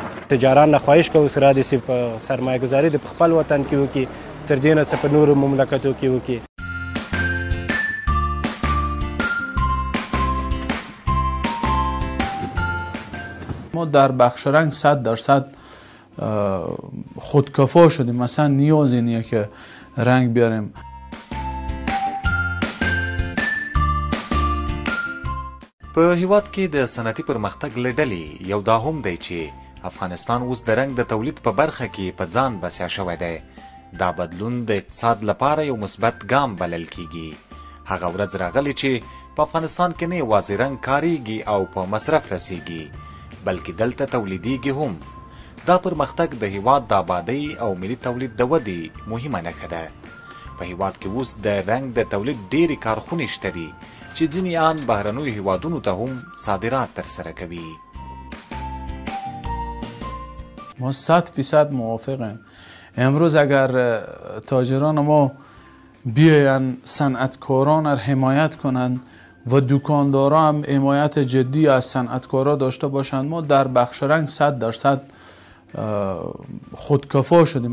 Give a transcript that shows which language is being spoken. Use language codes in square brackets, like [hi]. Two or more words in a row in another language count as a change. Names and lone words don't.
[ps] تجاران نه خواهش کوو چې را دې چې په سرمایه ګذاري د په خپل وطن کې وکړي تر دې نه څه په نورو مملکتو کې وکړي. [fa] ما در بخش رنگ 100% خودکفا شدیم، مثلا نیازی نیه که رنگ بیاریم. [ps] په هیواد کې د صنعتي پرمختګ له ډلې یو دا هم دی چې افغانستان اوس د رنګ د تولید په برخه کې په ځان بسیا شوی دی. دا بدلون د اقتصاد لپاره یو مثبت ګام بلل کیږي. هغه ورځ راغلی چې په افغانستان کې نه یوازې رنګ کاریږي او په مصرف رسیږي بلکې دلته تولیدیږي هم. دا پرمختګ د هیواد د آبادۍ او ملي تولید د ودې مهمه نښه ده. په هیواد کې اوس د رنګ د تولید ډېرې کارخونې شته دي چې ځینې آن بهرنیو هیوادونو ته هم صادرات ترسره کوي. [fa] ما 100% موافقیم. امروز اگر تاجران ما بیاین صنعتکاران را حمایت کنند و دکاندارا هم حمایت جدی از صنعتکارا داشته باشند، ما در بخش رنگ 100% خودکفا شدیم.